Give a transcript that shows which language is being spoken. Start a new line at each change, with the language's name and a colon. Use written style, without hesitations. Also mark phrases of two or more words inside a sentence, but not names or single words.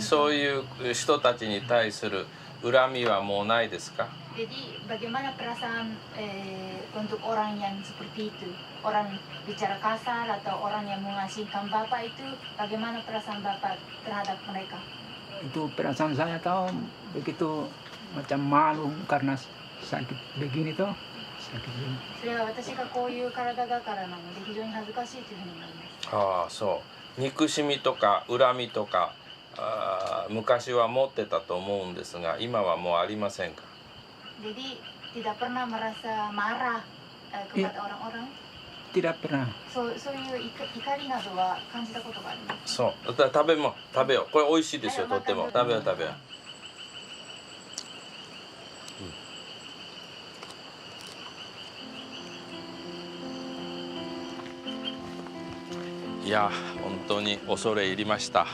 Japanese: そういう人たちに対する恨みはもうないですか。
Indonesian: Jadi bagaimana perasaan untuk orang yang seperti itu, orang bicara kasar atau orang yang mengasingkan Bapak itu, bagaimana perasaan Bapak terhadap mereka? Itu perasaan saya tahu begitu macam malu karena sakit begini tuh. Sakit begini.
Japanese: それは私がこういう体だからなので非常に恥ずかしいというふうに思います。ああ、そう。憎しみとか恨みとか昔は持ってたと思うんですが、今はもうありませんか？
Indonesian: Jadi tidak pernah merasa marah kepada orang-orang. Tidak pernah.
Japanese: そういう怒りなどは感じたことがあります。そう。食べよう。これ美味しいですよ、とっても。食べよう。いや、本当に恐れ入りました。